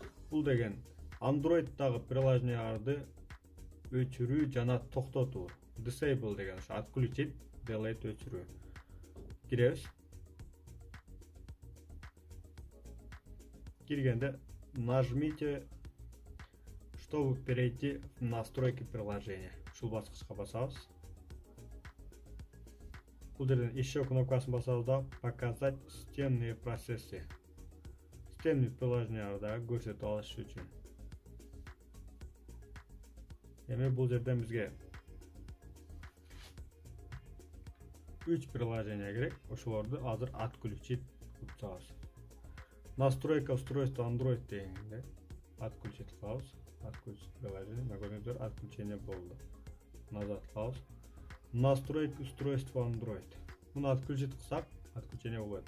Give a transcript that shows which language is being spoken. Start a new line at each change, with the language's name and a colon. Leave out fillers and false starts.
Kyrgyz: Бул деген Android'дагы приложенияларды өчүрүү жана токтотуу. Disable деген ошо отключить, delete өчүрүү. Киребиз.
Russian: Киргенде нажмите, чтобы перейти в настройки приложения.
Kyrgyz: Ушул баскычка басабыз. Бул жерден еще кнопкасын басабыз да
Russian: показать системные процессы.
Kyrgyz: Системный приложенияларды көрсөтүп алыш үчүн. Эми бул жерден бизге 3 приложение керек. Ошолорду азыр отключить кылып чыгабыз.
Russian: Настройка устройства Android
Kyrgyz: дегенде отключить кылабыз.
Russian: Отключить приложение. Көрүңүздөр, отключение болду. Назад кылабыз. Настройки устройства Android.
Kyrgyz: Муну отключить кылсак, отключение болот.